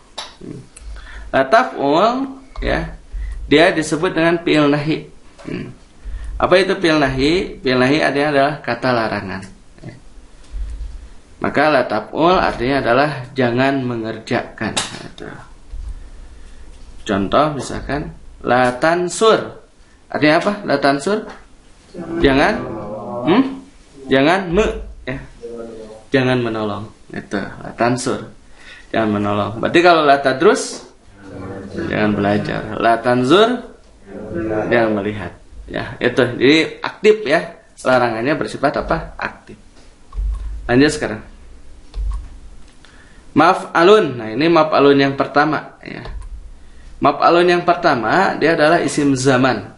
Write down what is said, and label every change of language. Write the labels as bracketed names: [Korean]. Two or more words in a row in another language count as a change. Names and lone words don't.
[Indonesian] Lataf'ul ya, dia disebut dengan [Arabic] فعل نهي. [Indonesian] Apa itu [Arabic] فعل نهي? فعل نهي [Indonesian] artinya adalah kata larangan ya. Maka lataf'ul artinya adalah jangan mengerjakan. Contoh misalkan [Arabic] لا تنصر. [Indonesian] Artinya apa? [Arabic] لا تنصر? [Indonesian] Jangan jangan ya. Jangan menolong. Itu [Arabic] لا تنصر. [Indonesian] Jangan menolong. Berarti kalau [Arabic] لا تدرس [Indonesian] jangan belajar. [Arabic] لا تنظر [Indonesian] jangan melihat. Ya, itu. Jadi aktif ya. Larangannya bersifat apa? Aktif. Lanjut sekarang. Maf'alun. Nah, ini maf'alun yang pertama ya. Maf'alun yang pertama dia adalah [Arabic] اسم زمان.